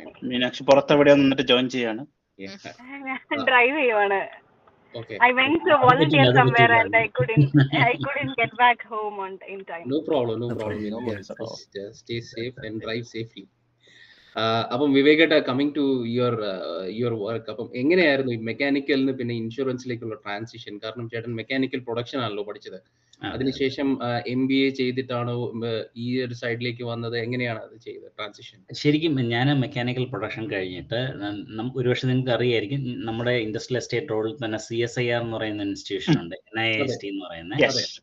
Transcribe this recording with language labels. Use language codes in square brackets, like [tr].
[ml] മീനാക്ഷി പുറത്തെവിടെയോ നിന്നിട്ട് ജോയിൻ ചെയ്യാണ്. ഡ്രൈവ് ചെയ്യുവാണ്. [en] Okay. I went to volunteer somewhere and I couldn't get back home in time. No problem. Just stay safe and drive safely. [ml] അപ്പം വിവേകേട്ട, [en] coming to your work, [ml] അപ്പം എങ്ങനെയായിരുന്നു ഈ മെക്കാനിക്കലിന് പിന്നെ ഇൻഷുറൻസിലേക്കുള്ള transition? കാരണം ചേട്ടൻ മെക്കാനിക്കൽ പ്രൊഡക്ഷൻ ആണല്ലോ പഠിച്ചത്. അതിനുശേഷം MBA ചെയ്തിട്ടാണോ ഈ ഒരു സൈഡിലേക്ക് വന്നത്? എങ്ങനെയാണ് അത് ചെയ്തത് ട്രാൻസിഷൻ? ശരിക്കും ഞാൻ മെക്കാനിക്കൽ പ്രൊഡക്ഷൻ കഴിഞ്ഞിട്ട് ഒരുപക്ഷെ നിങ്ങൾക്ക് അറിയായിരിക്കും, നമ്മുടെ ഇൻഡസ്ട്രിയൽ എസ്റ്റേറ്റ് റോഡിൽ തന്നെ CSIR എന്ന് പറയുന്ന ഇൻസ്റ്റിറ്റ്യൂഷൻ ഉണ്ട്, NIST എന്ന് പറയുന്നത്.